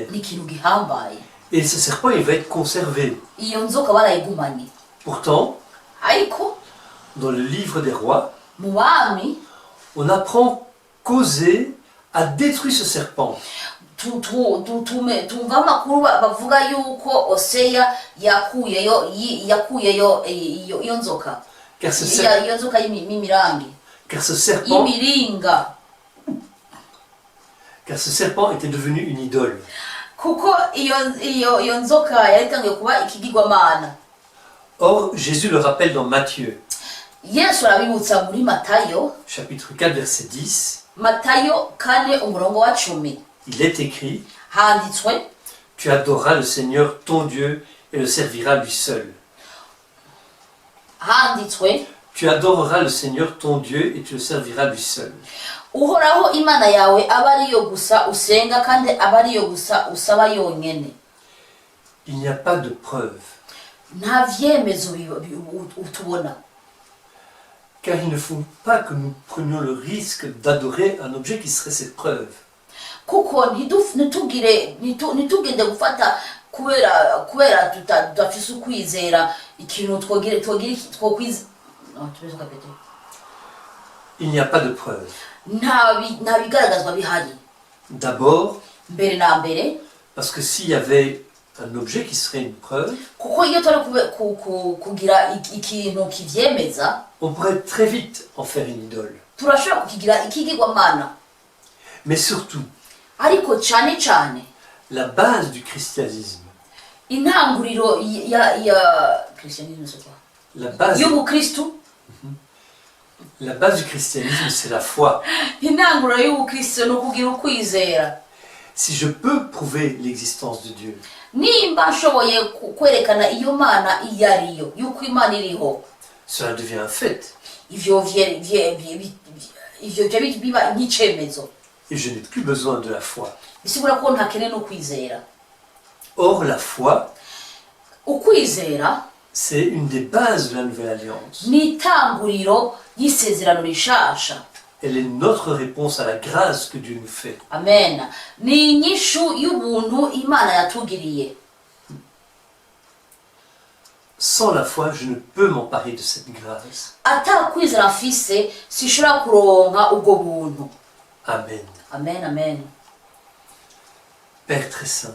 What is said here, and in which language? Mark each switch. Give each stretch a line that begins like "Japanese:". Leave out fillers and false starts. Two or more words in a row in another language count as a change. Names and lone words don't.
Rundi: ni ikintu gihambaye.
French: Et ce serpent, il va être conservé.
Rundi: Iyo nzoka barayigumanye.
French: Pourtant,
Rundi: Ariko
French: dans le livre des rois,
Rundi: mu bami
French: on apprend qu'Osée a détruit ce serpent.
Rundi: tumva amakuru bavuga yuko Oseya yakuyeyo iyo nzoka.
French: Car ce
Rundi: Iyo nzoka y'imirangi.
French: serpent,
Rundi: Y'imiringa.
French: car ce serpent était devenu une idole.
Rundi: Kuko iyo nzoka yari itangiye kuba ikigirwamana.
French: Or, Jésus le rappelle dans Matthieu,
Rundi: Yesu arabibutsa muri Matayo,
French: chapitre 4, verset 10.
Rundi: Matayo 4 umurongo wa 10.
French: Il est écrit,
Rundi: Handitswe,
French: tu adoreras le Seigneur ton Dieu et le serviras lui seul.
Rundi: handitswe,
French: Tu adoreras le Seigneur ton Dieu et tu le serviras lui seul.
Rundi: uhoraho imana yawe aba ariyo gusa usenga kandi aba ariyo gusa usaba yonyene.
French: Il n'y a pas de preuve,
Rundi: Nta vyemezo utubona.
French: car il ne faut pas que nous prenions le risque d'adorer un objet qui serait cette preuve.
Rundi: Kuko ntitugende gufata kubera tudafise ukwizera ikintu twokwiza.
French: Il n'y a pas de preuve.
Rundi: Nta bigaragazwa bihari.
French: D'abord,
Rundi: Mbere na mbere,
French: parce que s'il y avait un objet qui serait une preuve,
Rundi: kuko iyo turi kugira ikintu kivyemeza,
French: on pourrait très vite en faire une idole.
Rundi: turashobora kukigira ikigirwamana.
French: Mais surtout,
Rundi: Ariko cyane cyane
French: la base du christianisme,
Rundi: intanguriro ya christianisme
French: c'est quoi? la base
Rundi: Y'ubukristu,
French: c'est la foi.
Rundi: intanguriro y'ubukristu no kugira ukwizera.
French: Si je peux prouver l'existence de Dieu,
Rundi: Nimba nshoboye kwerekana iyo mana iyo ariyo, yuko imana iriho,
French: cela devient un fait.
Rundi: ivyo biba nk'icemezo.
French: Et je n'ai plus besoin de la foi.
Rundi: Bisigura ko ntakene no kwizera.
French: Or, la foi,
Rundi: Ukwizera
French: c'est une des bases de la Nouvelle Alliance.
Rundi: ni itanguriro y'isezerano rishasha.
French: Elle est notre réponse à la grâce que Dieu nous fait.
Rundi: Amen. Ni inyishu y'ubuntu imana yatugiriye.
French: Sans la foi, je ne peux m'emparer de cette grâce.
Rundi: Atakwizera mfise sishobora kuronka ubwo buntu. Amen. Amen, amen.
French: Père très saint,